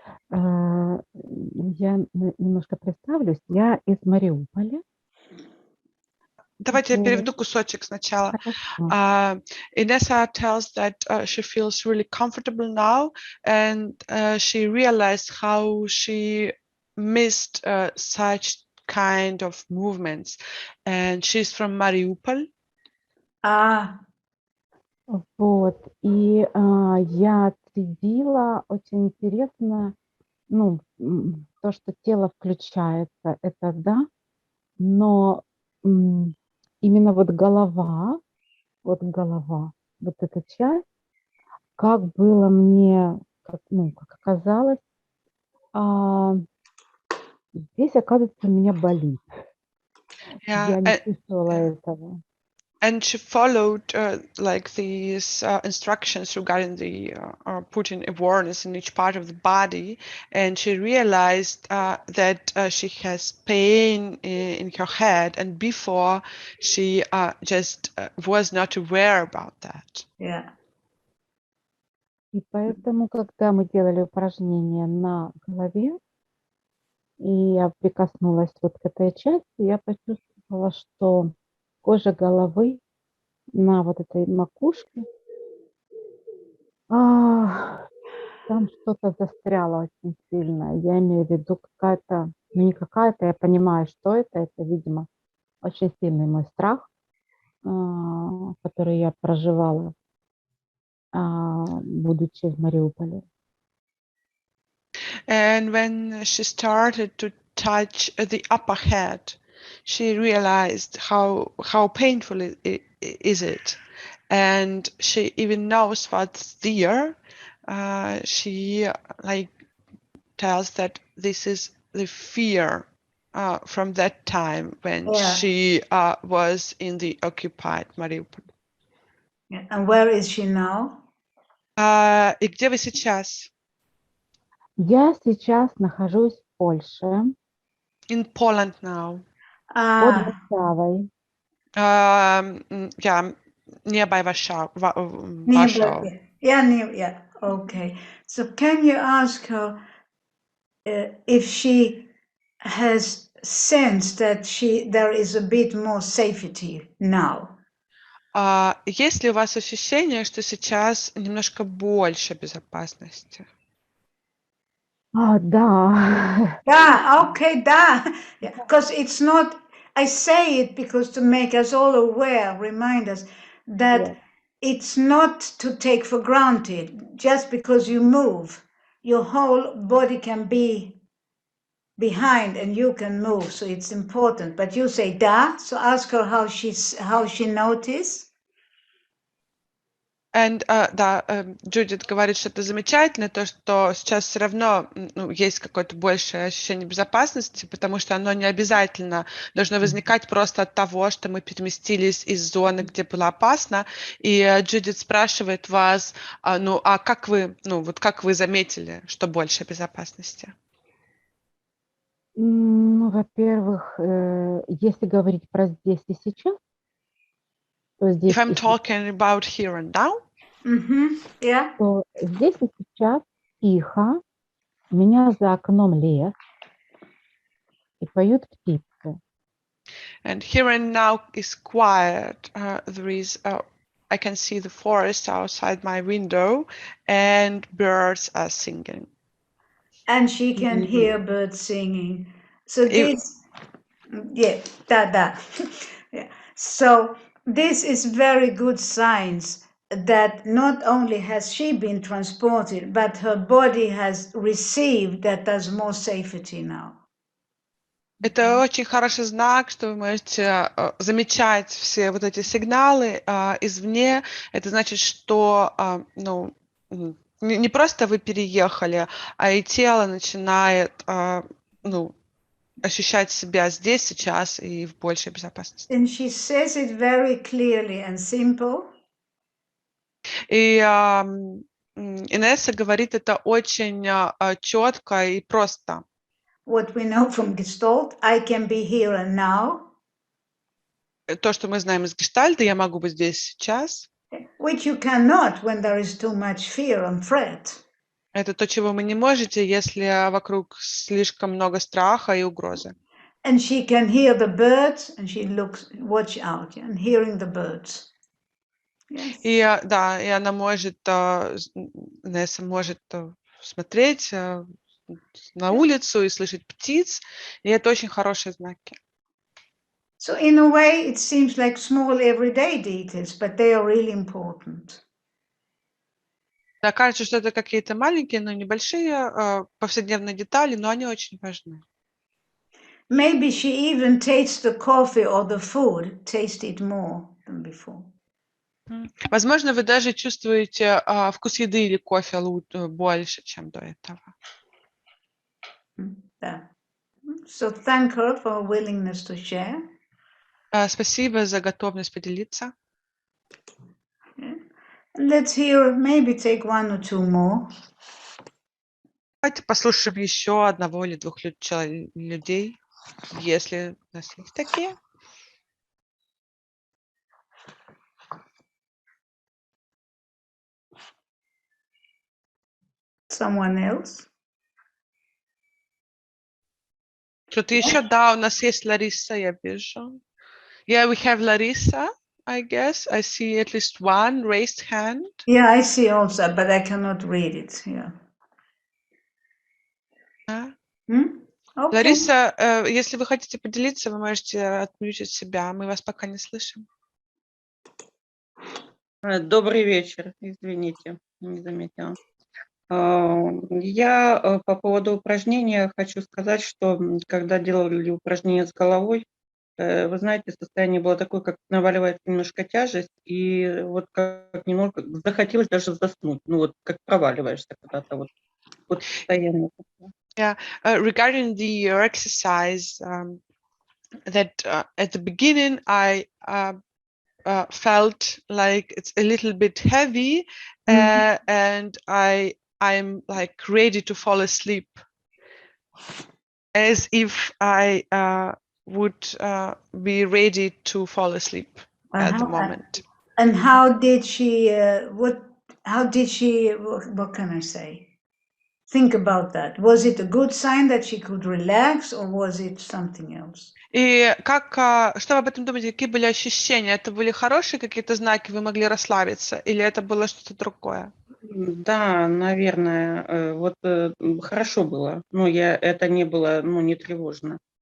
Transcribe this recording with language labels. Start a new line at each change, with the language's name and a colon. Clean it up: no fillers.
Russian: Я немножко представлюсь. Я из Мариуполя. Давайте я переведу кусочек сначала.
English: Inessa tells that she feels really comfortable now, and she realized how she missed such kind of movements. And she's from Mariupol.
Russian: Вот. И я отследила очень интересно, ну, то, что тело включается, это да, но именно вот голова, вот эта часть, как было мне, как оказалось, здесь, оказывается, у меня болит. Я не чувствовала этого.
English: And she followed like these instructions regarding the putting awareness in each part of the body, and she realized that she has pain in her head, and before she just was not aware about that. Yeah.
Russian: И поэтому, когда мы делали упражнение на голове, и я прикоснулась вот к этой части, я почувствовала, что кожа головы на вот этой макушке, там что-то застряло очень сильно. Я имею в виду какая-то, ну не какая-то, я понимаю, что это, видимо, очень сильный мой страх, который я проживала, будучи в Мариуполе.
English: And when she started to touch the upper head, she realized how painful is it, and she even knows what's there. She like tells that this is the fear from that time when she was in the occupied Mariupol. Yeah. And where is she now?
Russian: И где вы сейчас? Я сейчас нахожусь в Польше,
English: In Poland now.
Russian: под Варшавой.
English: Yeah, nearby Warsaw. Warsaw. Yeah. Okay. So can you ask her if she has sensed that there is a bit more safety now?
Russian: Есть ли у вас ощущение, что сейчас немножко больше безопасности? Да. Да, okay, да.
English: Because it's not, I say it because to make us all aware, remind us that it's not to take for granted. Just because you move, your whole body can be behind and you can move, so it's important. But you say da, so ask her how she noticed.
Russian: And, да, Джудит говорит, что это замечательно, то, что сейчас все равно есть какое-то большее ощущение безопасности, потому что оно не обязательно должно возникать просто от того, что мы переместились из зоны, где было опасно. И Джудит спрашивает вас, как вы заметили, что больше безопасности? Во-первых, если говорить про здесь и сейчас, то здесь
English: If I'm talking about here and now,
Russian: то здесь и сейчас тихо, у меня за окном лес, и поют птицы.
English: And here and now is quiet. There is, I can see the forest outside my window, and birds are singing. And she can hear birds singing. So this, yeah. So this is very good signs that not only has she been transported, but her body has received that there's more safety now.
Russian: Это очень хороший знак, что вы можете замечать все вот эти сигналы извне. Это значит, что не просто вы переехали, а и тело начинает ощущать себя здесь, сейчас и в большей безопасности.
English: And she says it very clearly and simple.
Russian: И Инесса говорит это очень четко и просто.
English: What we know from Gestalt, I can be here and now.
Russian: То, что мы знаем из Гештальта, я могу быть здесь сейчас.
English: Which you cannot when there is too much fear and threat.
Russian: Это то, чего вы не можете, если вокруг слишком много страха и угрозы.
English: And she can hear the birds, and she watch out, and hearing the birds. Yes.
Russian: И она может, Несса может смотреть на улицу и слышать птиц, и это очень хорошие знаки.
English: So in a way, it seems like small everyday details, but they are really important.
Russian: Да, кажется, что это какие-то маленькие, но небольшие повседневные детали, но они очень важны.
English: Maybe she even tastes the coffee or the food, taste it more than before.
Russian: Возможно, вы даже чувствуете вкус еды или кофе больше, чем до этого.
English: Yeah. So thank her for her willingness to share.
Russian: Спасибо за готовность поделиться.
English: Yeah. Let's hear, maybe take one or two more.
Russian: Давайте послушаем еще одного или двух людей, если у нас есть такие.
English: Someone else?
Russian: Кто-то еще? Да, у нас есть Лариса, я вижу.
English: Yeah, we have Larissa, I guess. I see at least one raised hand. Yeah, I see also, but I cannot read it. Yeah. Okay.
Russian: Лариса, если вы хотите поделиться, вы можете отмьютить себя. Мы вас пока не слышим. Добрый вечер. Извините, не заметила. Я по поводу упражнения хочу сказать, что когда делали упражнение с головой, вы знаете, состояние было такое, как наваливается немножко тяжесть, и вот как немного захотелось даже заснуть, ну вот как проваливаешься куда-то, вот постоянно.
English: Regarding your exercise, that at the beginning I felt like it's a little bit heavy, and I'm like ready to fall asleep, as if I would be ready to fall asleep at the moment. And how did she? What can I say? Think about that. Was it a good sign that she could relax, or was it something else?
Russian: И что вы об этом думаете? Какие были ощущения? Это были хорошие какие-то знаки, вы могли расслабиться, или это было что-то другое? Да, наверное, вот хорошо было. Ну, это не было, ну, не тревожно.